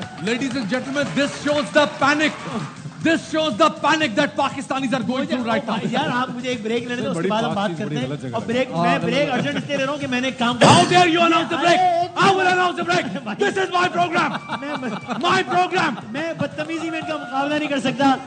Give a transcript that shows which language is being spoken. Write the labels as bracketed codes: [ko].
[en] Ladies and gentlemen, this shows the panic. This shows the panic that Pakistanis are going through right now. [hi] यार आप मुझे एक break लेने दो, उसके बाद हम बात करते हैं. और मैं ब्रेक अर्जेंट इसलिए ले रहा हूँ कि मैंने काम. [en] How dare you announce the break? I will announce the break. This is my program. My program. [hi] मैं बदतमीजी में इनका मुकाबला नहीं कर सकता.